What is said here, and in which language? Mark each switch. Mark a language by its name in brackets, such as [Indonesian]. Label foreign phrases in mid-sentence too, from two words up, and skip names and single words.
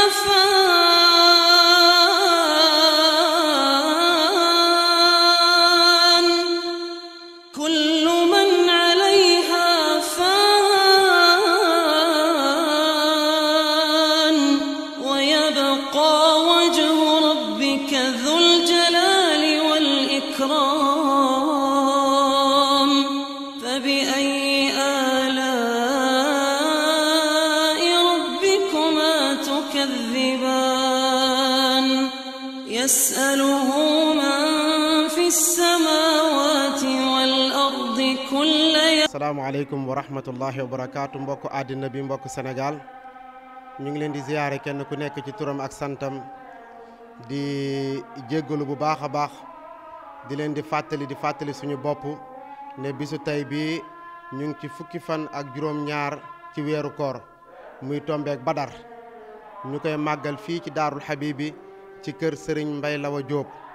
[Arabic] فان كل من عليها فان ويبقى وجه ربك ذو الجلال والإكرام فبأي آلاء ربكما تكذبان يسأله من في السماوات والأرض كل يوم السلام عليكم ورحمة الله وبركاته [Wolof] mbokk àddina bi mbokk Sénégal ñu ngi leen di ziyaare kenn ku nekk ci turam ak santam di jéggalu bu baax a baax di leen di fàttali suñu bopp ne bisu tey bi ñu ngi ci fukki fan ak juróom-ñaar ci weeru koor muy tombeek Badar ñu koy màggal fii ci Daarul Habibi ci kër Serigne Mbaye Lawa Diop